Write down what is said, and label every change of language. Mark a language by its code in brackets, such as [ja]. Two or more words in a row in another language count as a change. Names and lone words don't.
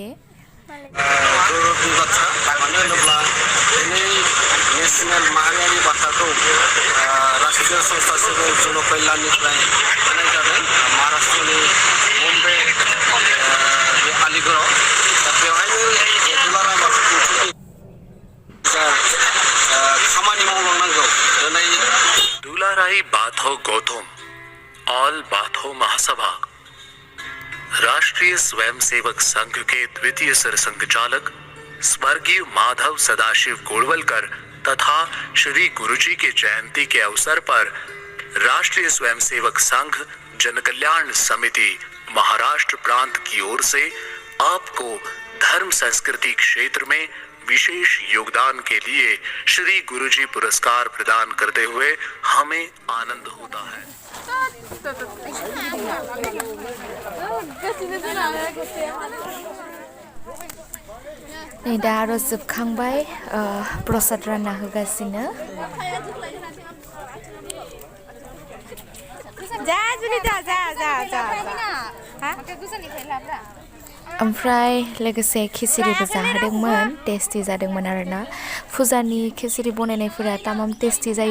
[brx] गौरबनि बाथ्रा मानो होनोब्ला दिनै नेसनेल माहारियारि बान्थाखौ राष्ट्रीय संस्था सिभिल जन कल्याणनिफ्राय होनाय जादों महाराष्ट्रनि मुम्बाइ बे आलिगड़आव दा बेवहायनो दुलाराय बाथौ खामानि मावलांनांगौ दिनै दुलाराय बाथौ गौतम ऑल बाथौ महासभा [hi] राष्ट्रीय स्वयंसेवक संघ के द्वितीय सरसंघचालक स्वर्गीय माधव सदाशिव गोड़वलकर तथा श्री गुरुजी के जयंती के अवसर पर राष्ट्रीय स्वयंसेवक संघ जनकल्याण समिति महाराष्ट्र प्रांत की ओर से आपको धर्म संस्कृति क्षेत्र में विशेष योगदान के लिए श्री गुरुजी पुरस्कार प्रदान करते हुए हमें आनंद होता है [brx] नै दा आरज जोबखांबाय प्रसाद रानना होगासिनो ओमफ्राय लोगोसे खिचिरिबो जाहोदोंमोन टेस्टि जादोंमोन आरोना फुजानि खिचिरि बनायनायफोरा तामाम टेस्टि जायो